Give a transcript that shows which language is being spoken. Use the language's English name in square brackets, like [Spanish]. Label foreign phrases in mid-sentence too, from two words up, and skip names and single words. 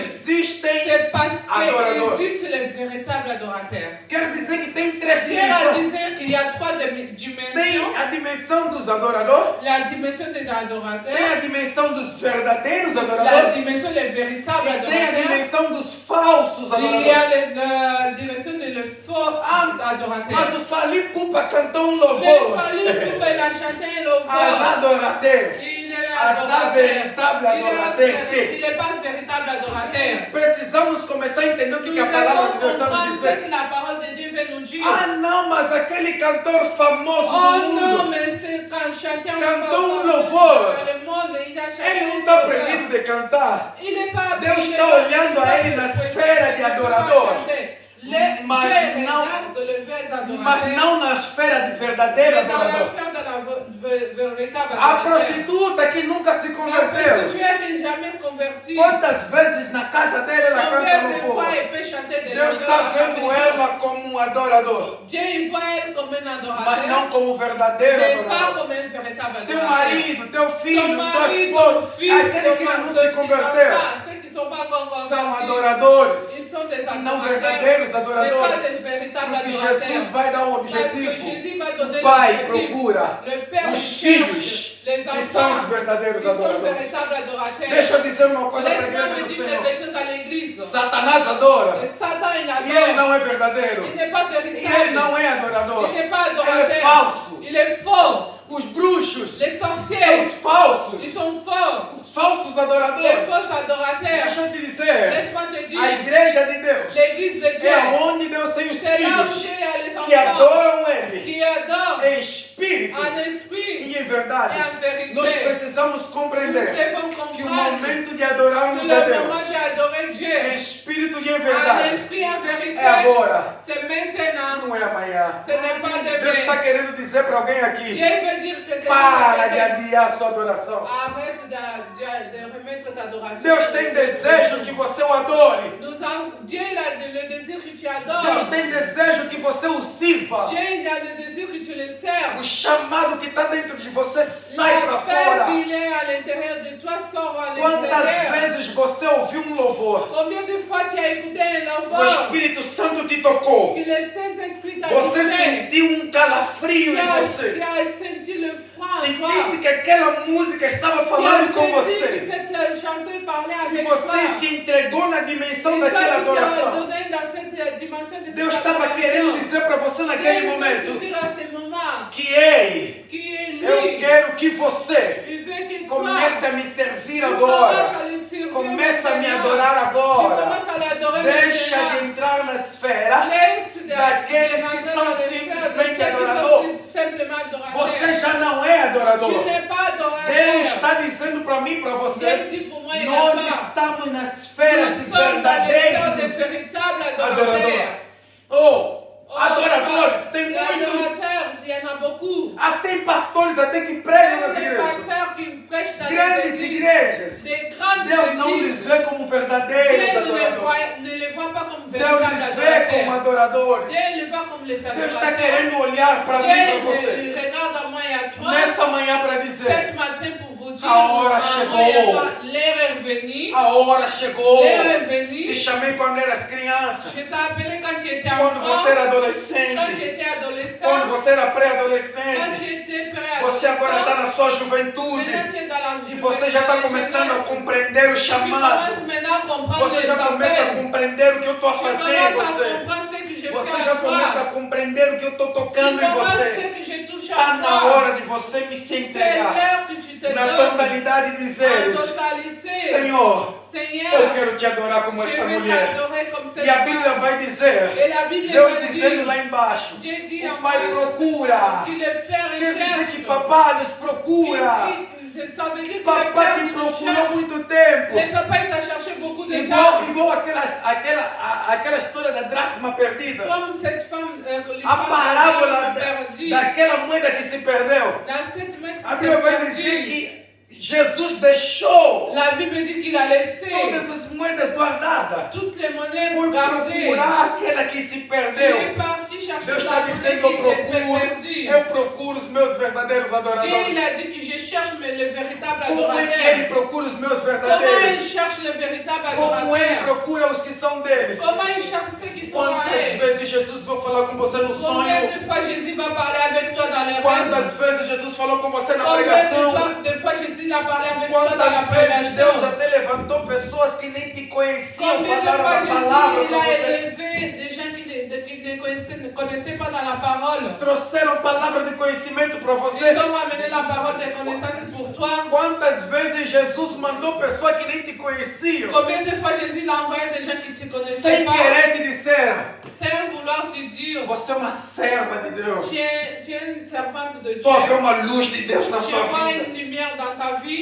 [Portuguese] existem [French] c'est parce [Portuguese] adoradores. [French] qu'il existe les véritables adorateurs. [Portuguese] Quer dizer que tem três [French] Dieu a [Portuguese] dimensões. [French] dit qu'il y a trois [Portuguese] Tem [French] dimensions. [Portuguese] a dimensão dos adoradores, [French] La dimension des [Portuguese] tem [French] adorateurs, [Portuguese] a dimensão dos verdadeiros [French] la [Portuguese] adoradores [French] dimension des véritables [Portuguese] e tem a [French] adorateurs. [Portuguese] dimensão dos falsos [French] Il y a [Portuguese] adoradores. [French] la direction de le faux [Portuguese] Mas [French] adorateur. [Portuguese] o Fali Pupa cantou um [French] Mais [Portuguese] louvor [French] Fali Poupa, il a chanté le [Portuguese] às [French] faux. adorateurs. Il est [Portuguese] Às [French] adorateur. véritable adorateur. Il n'est pas véritable adorateur. [Portuguese] Precisamos começar a entender o que [French] Nous [Portuguese] a palavra de [French] devons [Portuguese] Deus está nos [French] comprendre ce [Portuguese] dizendo. [French] que la parole de Dieu veut nous dire. [Portuguese] Ah, não, mas aquele cantor famoso [French] Oh [Portuguese] do [French] non, [Portuguese] mundo, [French] mais c'est quand chanteur [Portuguese] Cantou louvor. [French] le monde, il a chanté [Portuguese] ele não [French] un [Portuguese] está louvor. proibido de cantar. [French] Il n'est pas [Portuguese] Deus [French] il n'est [Portuguese] está [French] pas- [Portuguese] olhando a ele na esfera de adorador. Mas [French] Dieu [Portuguese] não- [French] regarde le vrai adorateur. [Portuguese] Mas não na esfera de verdadeiro [French] Mais dans la [Portuguese] adorador. [French] sphère de la véritable [Portuguese] A [French] adorateur. [Portuguese] prostituta que nunca se [French] La [Portuguese] converteu. [French] prostituée qui n'est jamais convertie. [Portuguese] Quantas vezes na casa dele ela canta [French] Combien de [Portuguese] louvor? [French] fois elle peut chanter des [Portuguese] Deus está [French] louanges [Portuguese] vendo [French] à Dieu? [Portuguese] ela como um adorador, [French] Dieu il voit elle comme un [Portuguese] mas [French] adorateur, [Portuguese] não como verdadeiro [French] mais pas [Portuguese] adorador. [French] comme un véritable [Portuguese] Teu [French] adorateur. [Portuguese] marido, teu filho, [French] Ton [Portuguese] tua [French] mari, [Portuguese] esposa, [French] ton fils, [Portuguese] aquele que ainda não se converteu, [French] ceux qui sont pas encore [Portuguese] são [French] convertis, [Portuguese] adoradores [French] ils sont des [Portuguese] e não [French] adorateurs, [Portuguese] verdadeiros [French] mais pas [Portuguese] adoradores. [French] des véritables [Portuguese] Porque [French] adorateurs. [Portuguese] Jesus vai dar um [French] Parce que [Portuguese] objetivo. [French] Jésus va donner [Portuguese] O Pai [French] l'objectif. [Portuguese] procura [French] Le Père [Portuguese] os [French] cherche [Portuguese] filhos [French] les [Portuguese] que são os [French] enfants [Portuguese] verdadeiros [French] qui sont [Portuguese] adoradores. [French] véritables adorateurs. [Portuguese] Deixa eu dizer uma coisa para a [French] Laisse-moi [Portuguese] igreja [French] me [Portuguese] do [French] dire [Portuguese] Senhor. [French] quelque chose à l'église. [Portuguese] Satanás adora [French] Satan, il [Portuguese] e ele [French] adore. [Portuguese] não é verdadeiro. [French] Il n'est pas [Portuguese] E ele [French] véritable. [Portuguese] não é adorador. [French] Il n'est pas [Portuguese] Ele é [French] adorateur. [Portuguese] falso. [French] Il est faux. [Portuguese] Os bruxos [French] Les [Portuguese] são [French] sorciers, [Portuguese] os falsos. [French] ils sont faux. [Portuguese] Os falsos [French] Les [Portuguese] adoradores. [French] faux adorateurs. [Portuguese] Deixa eu te dizer. [French] Laisse-moi te [Portuguese] A [French] dire, [Portuguese] igreja de Deus [French] l'église de [Portuguese] é [French] Dieu, [Portuguese] onde Deus tem os [French] c'est là où [Portuguese] filhos [French] Dieu a les [Portuguese] que [French] enfants [Portuguese] adoram Ele [French] qui adorent [Portuguese] em espírito [French] en esprit [Portuguese] e em [French] et [Portuguese] verdade. [French] en vérité. [Portuguese] Nós precisamos [French] Nous [Portuguese] compreender [French] devons [Portuguese] que o [French] comprendre [Portuguese] momento de [French] que [Portuguese] adorarmos a [French] le moment [Portuguese] Deus [French] d'adorer [Portuguese] em [French] Dieu [Portuguese] espírito e em [French] en [Portuguese] verdade [French] esprit et en vérité, [Portuguese] é agora, [French] c'est maintenant, [Portuguese] não é amanhã. [French] ce n'est pas [Portuguese] Deus está [French] demain. [Portuguese] querendo dizer para alguém aqui: [French] Dieu veut dire que [Portuguese] para de adiar sua adoração. [French] arrête de remettre ta adoration. [Portuguese] Deus tem desejo que você o adore. [French] Dieu il a le désir que tu adores. [Portuguese] Deus tem desejo que você o sirva. [French] Dieu il a le désir que tu le serves. [Portuguese] O chamado que está dentro de você sai para [French] L'appel [Portuguese] fora. [French] qu'il est à l'intérieur de toi sort à [Portuguese] Quantas [French] l'extérieur. [Portuguese] vezes você ouviu um louvor? [French] Combien de fois tu as écouté un [Portuguese] O [French] louvor [Portuguese] Espírito Santo te tocou. [French] que le Saint-Esprit t'a [Portuguese] Você [French] touché? [Portuguese] sentiu um calafrio [French] Tu [Portuguese] em [French] as [Portuguese] você. [French] senti le froid en toi. [Portuguese] Sentiste que aquela música estava [French] Tu as [Portuguese] falando com [French] senti que [Portuguese] você. [French] cette chanson parlait [Portuguese] E [French] avec toi. [Portuguese] você se entregou na dimensão [French] Et toi, [Portuguese] daquela [French] tu t'es [Portuguese] adoração. [French] donné dans cette dimension de [Portuguese] Deus [French] cette [Portuguese] estava [French] adoration. [Portuguese] querendo dizer para você naquele [French] Dieu veut te [Portuguese] momento [French] dire à ce moment [Portuguese] que ei, [French] qui est [Portuguese] eu [French] lui. [Portuguese] quero que você [French] Il veut que [Portuguese] comece [French] toi, [Portuguese] a me servir [French] tu [Portuguese] agora. [French] commences à le servir [Portuguese] Comece a me [French] maintenant. [Portuguese] adorar [French] Tu [Portuguese] agora. [French] commences à l'adorer [Portuguese] Deixa de [French] maintenant. [Portuguese] entrar na esfera [French] Laisse de- [Portuguese] daqueles que [French] de- [Portuguese] são [French] de- de- [Portuguese] simplesmente [French] de- de- [Portuguese] adoradores. [French] Simplement adorateurs. [Portuguese] Você já não é adorador. [French] Tu n'es pas adorateur. [Portuguese] Deus está dizendo para mim e para você: [French] Dieu dit pour moi et [Portuguese] nós [French] là-bas, [Portuguese] estamos na esfera [French] nous [Portuguese] de [French] sommes dans les cœurs des [Portuguese] verdadeiros [French] véritables [Portuguese] adoradores. [French] adorateurs. [Portuguese] Oh, [French] Oh, [Portuguese] adoradores, tem [French] les [Portuguese] muitos. [French] adorateurs, il y en a beaucoup. [Portuguese] Tem pastores até que pregam nas [French] Des [Portuguese] igrejas. [French] pasteurs qui prêchent dans [Portuguese] Grandes [French] les églises. [Portuguese] igrejas. [French] Des grandes [Portuguese] Deus não lhes [French] églises. [Portuguese] vê como verdadeiros [French] Dieu [Portuguese] adoradores. [French] ne les voit pas comme [Portuguese] Deus [French] véritables [Portuguese] lhes vê como [French] adorateurs. [Portuguese] adoradores. [French] Dieu les voit comme les [Portuguese] Deus está [French] adorateurs. [Portuguese] querendo olhar para mim e para [French] Dieu [Portuguese] você [French] regarde à moi et à toi. [Portuguese] nessa manhã para dizer: [French] Cet matin pour vous dire, [Portuguese] A hora [French] à [Portuguese] chegou. [French] moi et à toi, l'heure est venue. [Portuguese] a hora chegou. [French] L'heure est [Portuguese] Te [French] venue. [Portuguese] chamei quando eras criança, [French] Je t'ai appelé quand tu étais [Portuguese] quando [French] enfant, [Portuguese] você era [French] quand [Portuguese] adolescente, [French] j'étais adolescent, [Portuguese] quando você era [French] quand [Portuguese] pré-adolescente. [French] j'étais [Portuguese] Você agora está [French] pré-adolescent. [Portuguese] na sua juventude [French] Maintenant, tu es dans la [Portuguese] e você já está começando a compreender o [French] Tu [Portuguese] chamado. [French] commences maintenant à comprendre [Portuguese] Você [French] les [Portuguese] já começa a [French] appels. [Portuguese] compreender o que eu estou a [French] Tu [Portuguese] fazer em [French] commences à [Portuguese] você. [French] comprendre ce que je [Portuguese] Você [French] fais [Portuguese] já [French] à toi. [Portuguese] começa a compreender o que eu estou [French] Tu [Portuguese] tocando em [French] commences [Portuguese] você. [French] ce que je touche [Portuguese] Está [French] à [Portuguese] na [French] toi. [Portuguese] hora de você me se [French] C'est [Portuguese] entregar [French] l'heure que tu te [Portuguese] na [French] donnes. [Portuguese] totalidade e [French] En [Portuguese] dizeres: [French] totalité. [Portuguese] Senhor, [French] Seigneur, [Portuguese] eu quero te adorar como [French] je [Portuguese] essa [French] vais [Portuguese] mulher. [French] t'adorer comme cette [Portuguese] E a Bíblia [French] femme. [Portuguese] vai dizer, [French] Et la Bible [Portuguese] Deus [French] va [Portuguese] dizendo [French] dire, [Portuguese] lá embaixo, [French] Dieu dit [Portuguese] o [French] en [Portuguese] Pai [French] bas, [Portuguese] procura. [French] que le Père [Portuguese] Quer dizer que [French] cherche. [Portuguese] papai nos procura. [French] Ça veut dire que le [Portuguese] Papai [French] Père [Portuguese] te [French] nous [Portuguese] procurou [French] cherche. [Portuguese] muito tempo. [French] Le papa il t'a cherché beaucoup de [Portuguese] Igual, [French] temps. [Portuguese] igual aquela história da dracma perdida. [French] Comme cette femme, [Portuguese] A [French] l'histoire [Portuguese] parábola [French] de la perdue. [Portuguese] daquela moeda que se perdeu. [French] Dans cette maître [Portuguese] A [French] qui [Portuguese] Bíblia vai [French] s'est [Portuguese] dizer [French] perdue, [Portuguese] que Jesus deixou [French] la Bible dit qu'il a laissé [Portuguese] todas as moedas guardadas. [French] toutes les monnaies [Portuguese] Foi [French] gardées. [Portuguese] procurar aquela que se [French] Il est [Portuguese] perdeu. [French] parti chercher [Portuguese] Deus [French] la [Portuguese] está [French] monnaie [Portuguese] dizendo, [French] qui était [Portuguese] eu [French] perdue. [Portuguese] procuro os meus verdadeiros [French] Dieu [Portuguese] adoradores. [French] il a dit que je cherche le véritable [Portuguese] Como é que [French] adorateur. [Portuguese] ele procura os meus [French] Comment il [Portuguese] verdadeiros? [French] cherche le véritable [Portuguese] Como ele [French] adorateur? [Portuguese] procura os que são deles? [French] Comment il cherche ceux qui sont à [Portuguese] Quantas [French] elle? [Portuguese] vezes Jesus vai falar com você no [French] Combien [Portuguese] sonho? [French] de fois Jésus va parler avec toi dans les rêves? [Portuguese] Quantas vezes Jesus falou com você na [French] Combien [Portuguese] pregação? [French] de fois Jésus a parlé avec toi dans la [Portuguese] Quantas vezes Deus [French] prédication? [Portuguese] até levantou pessoas que nem te conheciam, [French] Combien de [Portuguese] falaram [French] fois [Portuguese] a palavra [French] Jésus [Portuguese] para [French] a [Portuguese] você? [French] élevé des gens qui ne connaissaient pas dans la parole? [Portuguese] Trouxeram palavra de conhecimento para [French] Ils [Portuguese] você? [French] ont ramené la parole de connaissance pour toi. [Portuguese] Quantas vezes Jesus mandou pessoas que nem te conheciam, [French] Combien de fois Jésus a envoyé des gens qui ne te connaissaient [Portuguese] sem [French] pas [Portuguese] querer te disseram, [French] sans vouloir te dire [Portuguese] você é uma serva de Deus. [French] tu es une servante de Dieu. [Portuguese] Estou a ver uma luz de Deus na [French] Tu [Portuguese] sua [French] vois [Portuguese] vida. [French] une lumière dans ta vie.